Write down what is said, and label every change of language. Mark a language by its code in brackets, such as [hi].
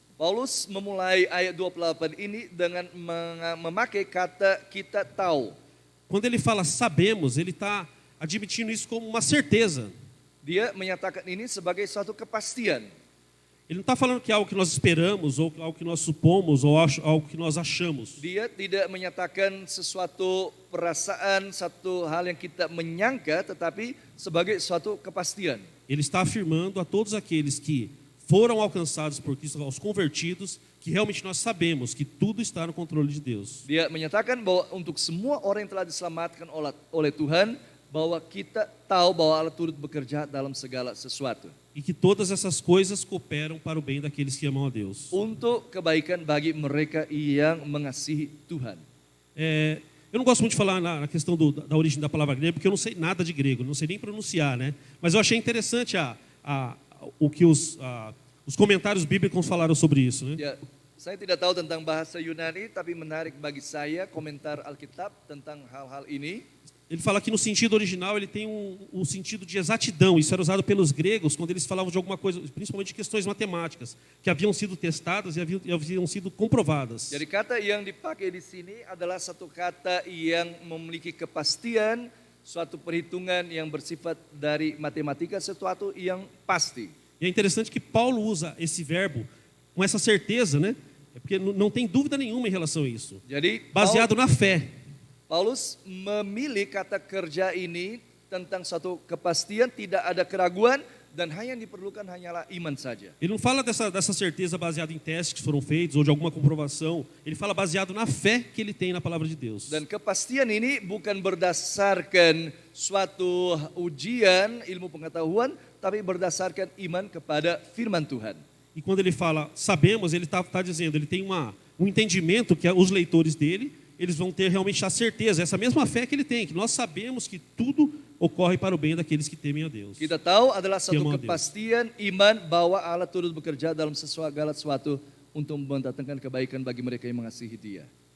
[id] Paulus memulai ayat 28 ini dengan memakai kata kita tahu. [pt] Quando ele fala sabemos, ele está admitindo isso como uma certeza. [id] Dia menyatakan ini sebagai suatu kepastian. [pt] Ele não está falando que é algo que nós esperamos, ou algo que nós supomos, ou algo que nós achamos. [id] Dia tidak menyatakan sesuatu perasaan, satu hal yang kita menyangka, tetapi sebagai suatu kepastian. [pt] Ele está afirmando a todos aqueles que foram alcançados por Cristo, aos convertidos, que realmente nós sabemos que tudo está no controle de Deus. [id] Dia menyatakan bahwa untuk semua orang yang telah diselamatkan oleh Tuhan, bahwa kita tahu bahwa Allah turut bekerja dalam segala sesuatu. [pt] E que todas essas coisas cooperam para o bem daqueles que amam a Deus. [id] Untuk kebaikan bagi mereka yang mengasihi Tuhan. [pt] Eu não gosto muito de falar na questão da origem da palavra grega, porque eu não sei nada de grego, não sei nem pronunciar, né? Mas eu achei interessante o que os comentários bíblicos falaram sobre isso, né? [id] Ya, saya tidak tahu tentang bahasa Yunani, tapi menarik bagi saya komentar Alkitab tentang hal-hal ini. [pt] ele fala que no sentido original ele tem um sentido de exatidão. Isso era usado pelos gregos quando eles falavam de alguma coisa, principalmente de questões matemáticas, que haviam sido testadas e haviam sido comprovadas. [id] Jadi kata yang dipakai di sini adalah satu kata yang memiliki kepastian, suatu perhitungan yang bersifat dari matematika, sesuatu yang pasti. [pt] E é interessante que Paulo usa esse verbo com essa certeza, né? É porque não tem dúvida nenhuma em relação a isso. [id] Jadi [pt] Baseado na fé. [id] Paulus memilih kata kerja ini tentang suatu kepastian, tidak ada keraguan, dan hanya yang diperlukan hanyalah iman saja. [pt] Ele não fala dessa certeza baseada em testes que foram feitos ou de alguma comprovação. Ele fala baseado na fé que ele tem na palavra de Deus. [id] Dan kepastian ini bukan berdasarkan suatu ujian ilmu pengetahuan, tapi berdasarkan iman kepada firman Tuhan. [pt] E quando ele fala sabemos, ele está dizendo, ele tem um entendimento que os leitores dele, eles vão ter realmente a certeza, essa mesma fé que ele tem, que nós sabemos que tudo ocorre para o bem daqueles que temem a Deus. [id] Kita tahu adalah satu [pt] amam a Deus. [id] kepastian iman bahwa Allah turut bekerja dalam segala sesuatu untuk mendatangkan kebaikan bagi mereka yang mengasihi Dia.